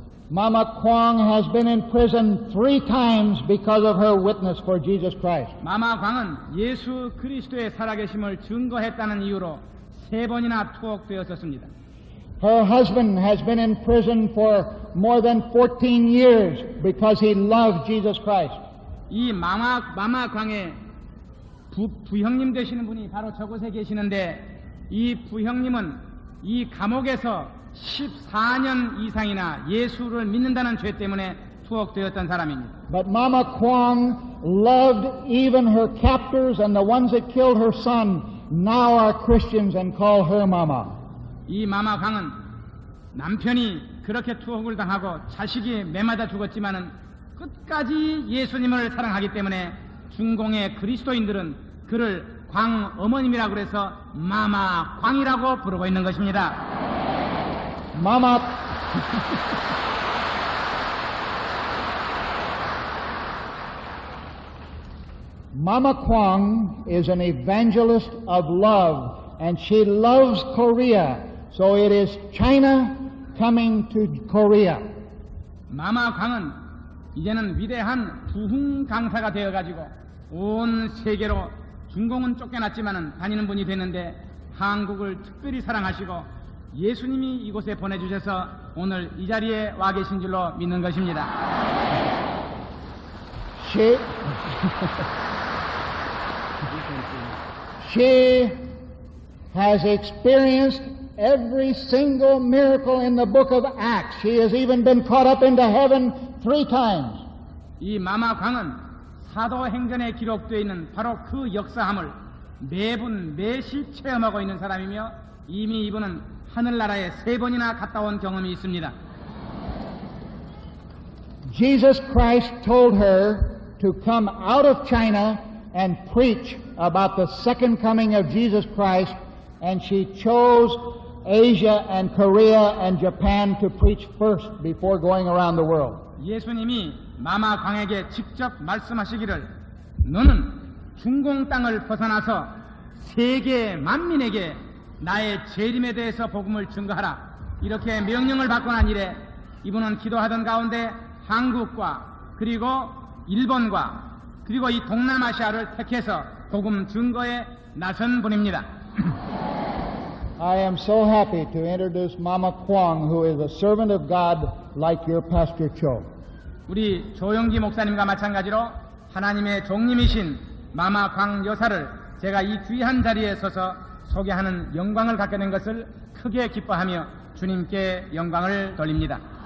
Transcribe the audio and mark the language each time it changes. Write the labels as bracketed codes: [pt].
[en] Mama Kwang has been in prison 3 times because of her witness for Jesus Christ. [ko] 마마광은 예수 그리스도의 살아계심을 증거했다는 이유로 3번이나 투옥되었었습니다. [en] Her husband has been in prison for more than 14 years because he loved Jesus Christ. [ko] 이 마마광의 부형님 되시는 분이 바로 저곳에 계시는데 이 부형님은 이 감옥에서 14년 이상이나 예수를 믿는다는 죄 때문에 투옥되었던 사람입니다. [en] But Mama Kwang loved even her captors, and the ones that killed her son now are Christians and call her Mama. [ko] 이 마마광은 남편이 그렇게 투옥을 당하고 자식이 매맞아 죽었지만은 끝까지 예수님을 사랑하기 때문에 중공의 그리스도인들은 그를 광어머님이라고 해서 마마광이라고 부르고 있는 것입니다. [en] Mama Kwang is an evangelist of love, and she loves Korea, so it is China coming to Korea. [ko] 마마광은 이제는 위대한 부흥 강사가 되어가지고 온 세계로 중공은 쫓겨났지만은 다니는 분이 됐는데 한국을 특별히 사랑하시고 예수님이 이곳에 보내주셔서 오늘 이 자리에 와 계신 줄로 믿는 것입니다. [en] She has experienced every single miracle in the book of Acts. She has even been caught up into heaven 3 times. [ko] 이 마마광은 사도행전에 기록되어 있는 바로 그 역사함을 매분 매시 체험하고 있는 사람이며 이미 이분은 하늘나라에 3번이나 갔다 온 경험이 있습니다. [en] Jesus Christ told her to come out of China and preach about the second coming of Jesus Christ, and she chose Asia and Korea and Japan to preach first before going around the world. [ko] 예수님이 마마광에게 직접 말씀하시기를 너는 중공 땅을 벗어나서 세계 만민에게 나의 재림에 대해서 복음을 증거하라. 이렇게 명령을 받고 난 이래 이분은 기도하던 가운데 한국과 그리고 일본과 그리고 이 동남아시아를 택해서 복음 증거에 나선 분입니다. [en] I am so happy to introduce Mama Kwang, who is a servant of God like your Pastor Cho. [ko] 우리 조영기 목사님과 마찬가지로 하나님의 종님이신 마마광 여사를 제가 이 귀한 자리에 서서 소개하는 영광을 갖게 된 것을 크게 기뻐하며 주님께 영광을 돌립니다.